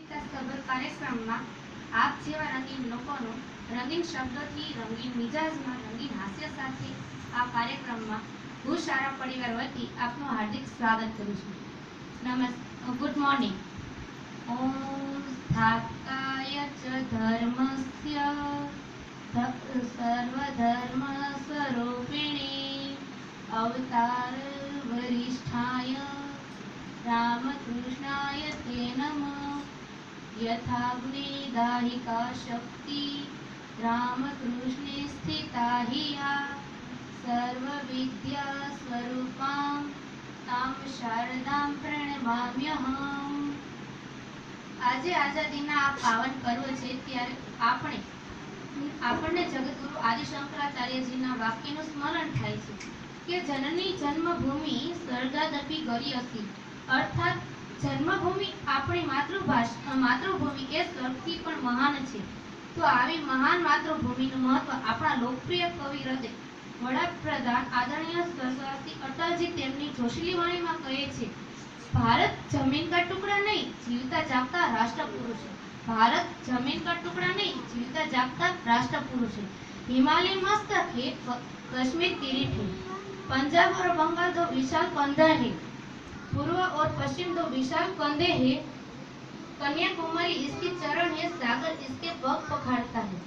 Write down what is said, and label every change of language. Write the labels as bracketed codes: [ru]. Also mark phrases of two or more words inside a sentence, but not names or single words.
[gu] સભર કાર્યક્રમમાં આપ જેવા રંગીન લોકોનો રંગીન શબ્દોથી રંગીન મિજાજમાં રંગીન હાસ્ય સાથે આ કાર્યક્રમમાં હું શાળા પરિવાર વતી આપનું હાર્દિક સ્વાગત કરું છું. [en] Good morning. [sa] ઓમ સ્થાપકાય ચ ધર્મસ્ય સર્વધર્મ સ્વરૂપિણે અવતાર વરિષ્ઠાય रामकृष्णाय ते नमः. यथाग्नि दाहिका शक्ति रामकृष्णे स्थिता हि या सर्वविद्या स्वरूपां तां शारदां प्रणमाम्यहम्. [gu] આજે આઝાદીના આ પાવન પર્વ છે ત્યારે આપણને જગતગુરુ આદિ શંકરાચાર્યજીના વાક્યનું સ્મરણ થાય છે કે [sa] જનની જન્મભૂમિ સ્વર્ગાદપી ગરીયસી, [gu] અર્થાત જન્મભૂમિ આપણી માતૃભૂમિ એ સ્વર્ગથી પણ મહાન છે. તો આવી મહાન માતૃભૂમિનું મહત્વ આપણા લોકપ્રિય કવિ હૃદય વડાપ્રધાન આદરણીય સ્વર્ગવાસી અટલજી તેમની જોશીલી વાણીમાં કહે છે, [hi] भारत जमीन का टुकड़ा नहीं जीवता जागता राष्ट्रपुरुष है. भारत जमीन का टुकड़ा नहीं जीवता जागता राष्ट्रपुरुष है. हिमालय मस्तक है, कश्मीर किरीट है, पंजाब और बंगाल दो विशाल कंधा है, पूर्व और पश्चिम दो विशाल कंधे है, कन्याकुमारी इसके चरण है, सागर इसके पग पखाड़ता है.